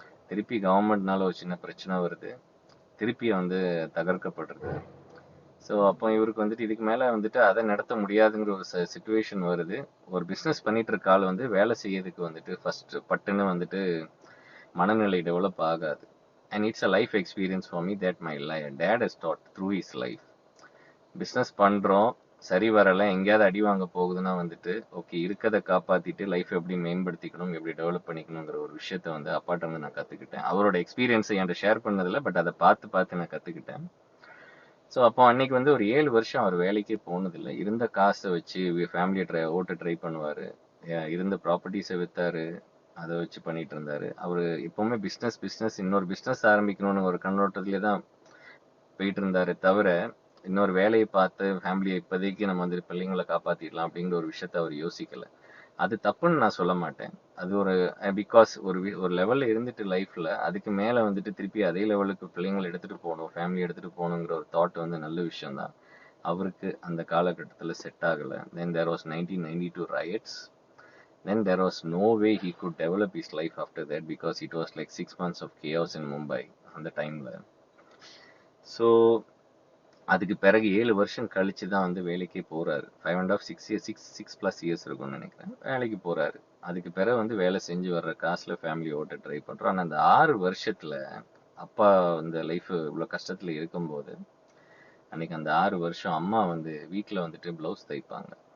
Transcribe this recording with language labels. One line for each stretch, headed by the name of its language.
Tamil: திருப்பி கவர்மெண்ட்னால ஒரு சின்ன பிரச்சனை வருது, திருப்பி வந்து தகர்க்கப்படுறது. ஸோ அப்போ இவருக்கு வந்துட்டு இதுக்கு மேலே வந்துட்டு அதை நடத்த முடியாதுங்கிற ஒரு சிச்சுவேஷன் வருது. ஒரு பிஸ்னஸ் பண்ணிட்டு இருக்க ஆள் வந்து வேலை செய்யறதுக்கு வந்துட்டு ஃபர்ஸ்ட் பட்டுன்னு வந்துட்டு மனநிலை டெவலப் ஆகாது.
English: and it's a life experience for me that my dad has taught through his life.
Tamil: Business பண்றோம், சரி வரல, எங்கேயாவது அடி வாங்க போகுதுன்னா வந்துட்டு ஓகே, இருக்கதை காப்பாத்திட்டு லைஃப் எப்படி மேம்படுத்திக்கணும், எப்படி டெவலப் பண்ணிக்கணுங்கிற ஒரு விஷயத்த வந்து அப்பாட்ட வந்து நான் கத்துக்கிட்டேன். அவரோட எக்ஸ்பீரியன்ஸை என்கிட்ட ஷேர் பண்ணதில்ல, பட் அதை பார்த்து நான் கத்துக்கிட்டேன். ஸோ அப்போ அன்னைக்கு வந்து ஒரு 7 வருஷம் அவர் வேலைக்கே போனதில்லை. இருந்த காசை வச்சு ஃபேமிலியை ஓட்ட ட்ரை பண்ணுவாரு. இருந்த ப்ராப்பர்ட்டிஸை வித்தாரு, அதை வச்சு பண்ணிட்டு இருந்தாரு. அவரு எப்பவுமே பிஸ்னஸ் இன்னொரு பிஸ்னஸ் ஆரம்பிக்கணும்னு ஒரு கண்ணோட்டத்திலே தான் போயிட்டு இருந்தாரு தவிர, இன்னொரு வேலையை பார்த்து ஃபேமிலியை இப்போதைக்கு நம்ம வந்து பிள்ளைங்களை காப்பாத்திடலாம் அப்படிங்கிற ஒரு விஷயத்த அவர் யோசிக்கல. அது தப்புன்னு நான் சொல்ல மாட்டேன். அது ஒரு பிகாஸ் ஒரு லெவல்ல இருந்துட்டு லைஃப்ல அதுக்கு மேல வந்துட்டு திருப்பி அதே லெவலுக்கு பிள்ளைங்களை எடுத்துட்டு போகணும், ஃபேமிலி எடுத்துட்டு போகணுங்கிற ஒரு தாட் வந்து நல்ல விஷயம் தான். அவருக்கு அந்த காலகட்டத்துல செட் ஆகல.
English: Then there was 1992 riots. Then there was no way he could develop his life after that because it was like 6 months of chaos in Mumbai
Tamil: அந்த டைம்ல. ஸோ அதுக்கு பிறகு 7 வருஷம் கழிச்சு தான் வந்து வேலைக்கே போறாரு. 5.5 6+ இயர்ஸ் இருக்கும்னு நினைக்கிறேன். வேலைக்கு போறாரு. அதுக்கு பிறகு வந்து வேலை செஞ்சு வர்ற காசுல ஃபேமிலி ஓட்ட ட்ரை பண்றோம். ஆனா அந்த 6 வருஷத்துல அப்பா இந்த லைஃப் இவ்வளவு கஷ்டத்துல இருக்கும்போது, அன்னைக்கு அந்த 6 வருஷம் அம்மா வந்து வீட்டுல வந்துட்டு பிளவுஸ் தைப்பாங்க.